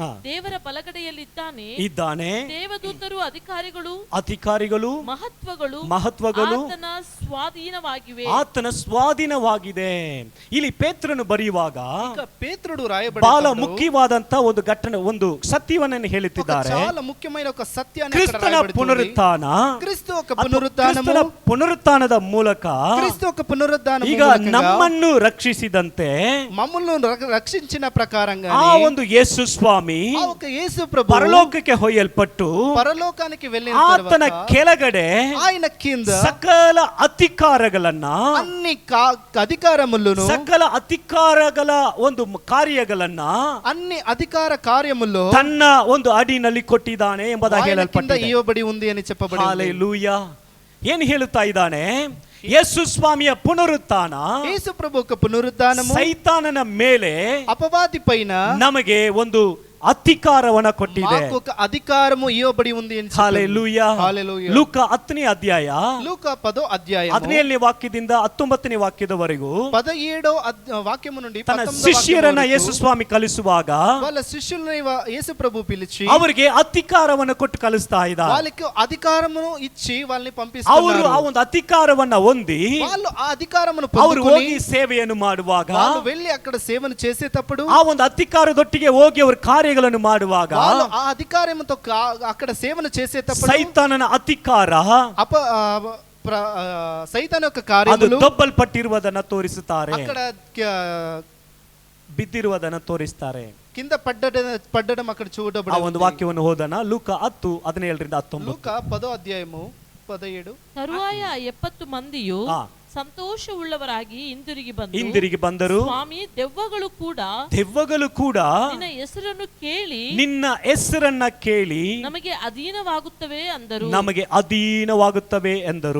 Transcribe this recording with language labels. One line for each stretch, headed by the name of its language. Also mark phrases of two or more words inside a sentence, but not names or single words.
Kannada: ದೇವರ ಬಲಗಡೆಯಲ್ಲಿದ್ದಾನೆ. ದೇವದೂತರು ಅಧಿಕಾರಿಗಳು ಮಹತ್ವಗಳು ಆತನ ಸ್ವಾಧೀನವಾಗಿದೆ. ಇಲ್ಲಿ ಪೇತ್ರನು ಬರೆಯುವಾಗ ಪೇತ್ರడు ಬಹಳ ಮುಖ್ಯವಾದಂತ ಒಂದು ಘಟನೆ, ಒಂದು ಸತ್ಯವನ್ನು ಹೇಳುತ್ತಿದ್ದಾರೆ.
Telugu: చాలా ముఖ్యమైన ఒక సత్యాన్ని
Kannada: ಕ್ರಿಸ್ತನ ಪುನರುತ್ಥಾನ,
Telugu: క్రీస్తు ఒక పునరుత్థానము,
Kannada: ಪುನರುತ್ಥಾನದ ಮೂಲಕ
Telugu: క్రీస్తు ఒక పునరుత్థానము
Kannada: ಈಗ ನಮ್ಮನ್ನು ರಕ್ಷಿಸಿದಂತೆ,
Telugu: మమ్మల్ని రక్షించిన ప్రకారంగా
Kannada: ఆ ಒಂದು ಯೇಸು ಸ್ವಾಮಿ
Telugu: ఆ ఒక యేసు ప్రభు
Kannada: పరలోకಕ್ಕೆ ಹೊಯ್ಯಲ್ಪಟ್ಟು
Telugu: పరలోకానికి వెళ్ళిన
Kannada: ಆತನ ಕೆಳಗಡೆ
Telugu: ఆయన కింద
Kannada: ಸಕಲ ಅಧಿಕಾರಗಳನ್ನ,
Telugu: అన్ని అధికారములను,
Kannada: ಸಕಲ ಅಧಿಕಾರಗಳ ಒಂದು ಕಾರ್ಯಗಳನ್ನ,
Telugu: అన్ని అధికార కార్యముల్లో
Kannada: ತನ್ನ ಒಂದು ಅಡಿನಲ್ಲಿ ಕೊಟ್ಟಿದ್ದಾನೆ ಎಂಬುದಾಗಿ ಹೇಳಲ್ಪಟ್ಟಿದೆ.
Telugu: ಇవ్వబడి ఉంది అని చెప్పబడింది.
Kannada: ಹಲ್ಲೆಲೂಯಾ. ಏನು ಹೇಳುತ್ತಾ ಇದ್ದಾನೆ? ಯೇಸು ಸ್ವಾಮಿಯ ಪುನರುತ್ಥಾನ,
Telugu: ಯೇಸು ಪ್ರಭು యొక్క పునరుత్థానము
Kannada: ಸೈತಾನನ ಮೇಲೆ,
Telugu: అపవాది పైన
Kannada: ನಮಗೆ ಒಂದು ಅಧಿಕಾರವನ್ನ ಕೊಟ್ಟಿದೆ.
Telugu: మాకు ఒక అధికారము ఇవ్వబడి ఉంది అని చెప్పారు. హల్లెలూయా. హల్లెలూయా.
Kannada: ಲೂಕ 10ನೇ ಅಧ್ಯಾಯ,
Telugu: లూక 10వ అధ్యాయము
Kannada: 17ನೇ ವಾಕ್ಯದಿಂದ 19ನೇ ವಾಕ್ಯದವರೆಗೂ
Telugu: 17వ వాక్యము నుండి
Kannada: ತನ್ನ ಶಿಷ್ಯರನ್ನ ಯೇಸು ಸ್ವಾಮಿ ಕಲಿಸುವಾಗ
Telugu: వాళ్ళ శిష్యులను యేసు ప్రభు పిలిచి
Kannada: ಅವರಿಗೆ ಅಧಿಕಾರವನ್ನು ಕೊಟ್ಟು ಕಲಿಸ್ತಾ ಇದ್ದಾರೆ.
Telugu: వాళ్ళకి అధికారమును ఇచ్చి వాళ్ళని
Kannada: ಅವರು
Telugu: పంపిస్తున్నారు.
Kannada: ಆ ಒಂದು ಅಧಿಕಾರವನ್ನ ಹೊಂದಿ
Telugu: వాళ్ళు ఆ అధికారమును
Kannada: ಅವರು
Telugu: పొందుకొని
Kannada: ಹೋಗಿ ಸೇವೆಯನ್ನು ಮಾಡುವಾಗ,
Telugu: వాళ్ళు వెళ్ళి అక్కడ సేవను చేసేటప్పుడు,
Kannada: ಆ ಒಂದು ಅಧಿಕಾರದೊಟ್ಟಿಗೆ ಹೋಗಿ ಅವರು ಕಾರ್ಯಗಳನ್ನು ಮಾಡುವಾಗ,
Telugu: వాళ్ళు ఆ అధికారముతో అక్కడ సేవను చేసేటప్పుడు
Kannada: ಸೈತಾನನ ಅಧಿಕಾರ
Telugu: సైతాన్ యొక్క
Kannada: ಅದು
Telugu: కార్యములు
Kannada: ದೊಬ್ಬಲ್ಪಟ್ಟಿರುವುದನ್ನು ತೋರಿಸುತ್ತಾರೆ,
Telugu: అక్కడ
Kannada: ಬಿದ್ದಿರುವುದನ್ನು ತೋರಿಸ್ತಾರೆ.
Telugu: కింద పడ్డడం అక్కడ
Kannada: ಆ
Telugu: చూడబడింది.
Kannada: ಒಂದು ವಾಕ್ಯವನ್ನು ಓದೋಣ. ಲೂಕ 10:17 19.
Telugu: లూక 10వ అధ్యాయము 17.
Kannada: ತರುವಾಯ 70 ಮಂದಿಯು ಸಂತೋಷವುಳ್ಳವರಾಗಿ ಹಿಂದಿರುಗಿ ಬಂದರು. ಸ್ವಾಮಿ, ದೆವ್ವಗಳು ಕೂಡ ನಿನ್ನ ಹೆಸರನ್ನ ಕೇಳಿ ನಮಗೆ ಅಧೀನವಾಗುತ್ತವೆ ಎಂದರು.